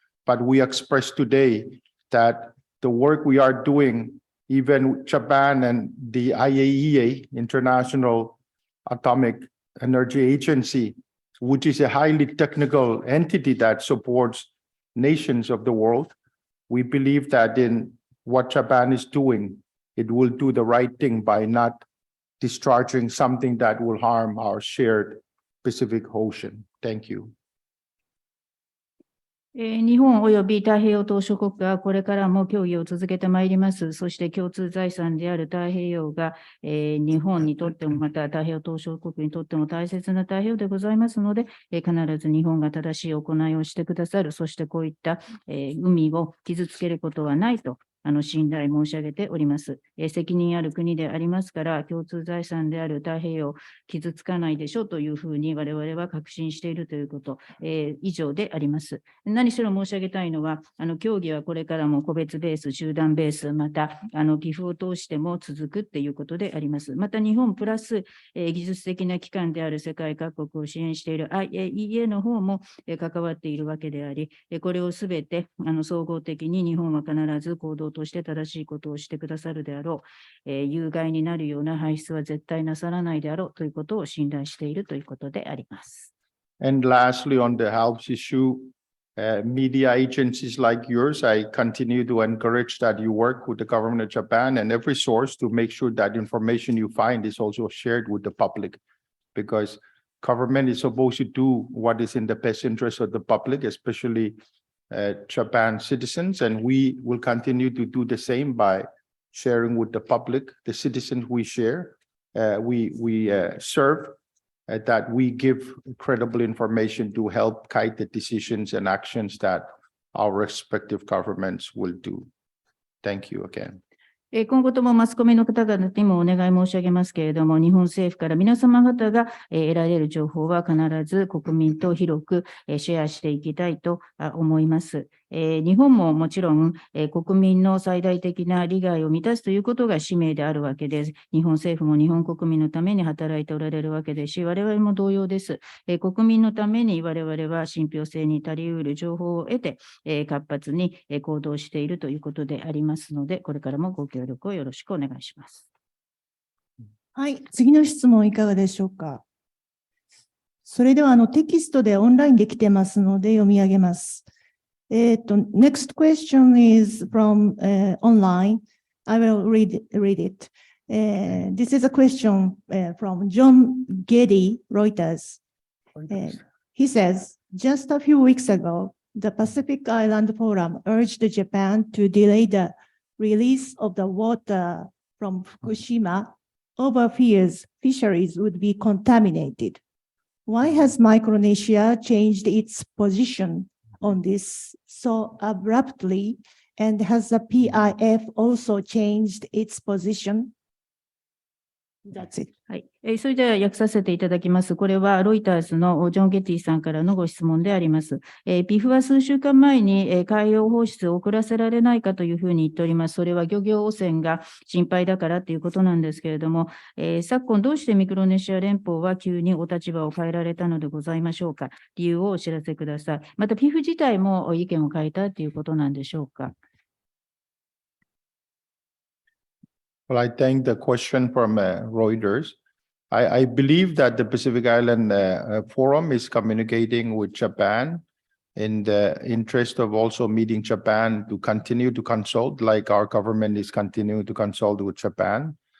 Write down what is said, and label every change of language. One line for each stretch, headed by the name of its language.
English: But we express today that the work we are doing, even Japan and the IAEA, International Atomic Energy Agency, which is a highly technical entity that supports nations of the world, we believe that in what Japan is doing, it will do the right thing by not discharging something that will harm our shared Pacific Ocean. Thank you.
Japanese: 日本及び太平洋島諸国がこれからも協議を続けてまいります。そして共通財産である太平洋が、日本にとってもまた太平洋島諸国にとっても大切な太平洋でございますので、必ず日本が正しい行いをしてくださる。そしてこういった、海を傷つけることはないと。信頼申し上げております。責任ある国でありますから、共通財産である太平洋、傷つかないでしょうというふうに我々は確信しているということ、以上であります。何しろ申し上げたいのは、協議はこれからも個別ベース、集団ベース、また、寄付を通しても続くということであります。また、日本プラス、技術的な機関である世界各国を支援している IAEA の方も、関わっているわけであり、これをすべて総合的に日本は必ず行動として正しいことをしてくださるであろう、有害になるような排出は絶対なさらないであろうということを信頼しているということであります。
English: And lastly, on the ALPS issue, media agencies like yours, I continue to encourage that you work with the government of Japan and every source to make sure that information you find is also shared with the public, because government is supposed to do what is in the best interest of the public, especially Japan citizens, and we will continue to do the same by sharing with the public, the citizens we share, we serve, that we give credible information to help guide the decisions and actions that our respective governments will do. Thank you again.
Japanese: 今後ともマスコミの方々にもお願い申し上げますけれども、日本政府から皆様方が得られる情報は必ず国民と広くシェアしていきたいと思います。日本ももちろん国民の最大的な利害を満たすということが使命であるわけです。日本政府も日本国民のために働いておられるわけですし、我々も同様です。国民のために我々は信憑性に足り得る情報を得て活発に行動しているということでありますので、これからもご協力をよろしくお願いします。はい、次の質問いかがでしょうか。それではテキストでオンラインで来てますので読み上げます。
English: Next question is from online. I will read it. This is a question from John Geddy, Reuters. He says, just a few weeks ago, the Pacific Island Forum urged Japan to delay the release of the water from Fukushima over fears fisheries would be contaminated. Why has Micronesia changed its position on this so abruptly, and has the PIF also changed its position? That's it.
Japanese: はい。それでは訳させていただきます。これはロイターズのジョン・ゲティさんからのご質問であります。 PIF は数週間前に海洋放出を遅らせられないかというふうに言っております。それは漁業汚染が心配だからということなんですけれども、昨今どうしてミクロネシア連邦は急にお立場を変えられたのでございましょうか。理由をお知らせください。また PIF 自体も意見を変えたということなんでしょうか。
English: Well, I thank the question from Reuters. I believe that the Pacific Island Forum is communicating with Japan in the interest of also meeting Japan to continue to consult, like our government is continuing to consult with Japan.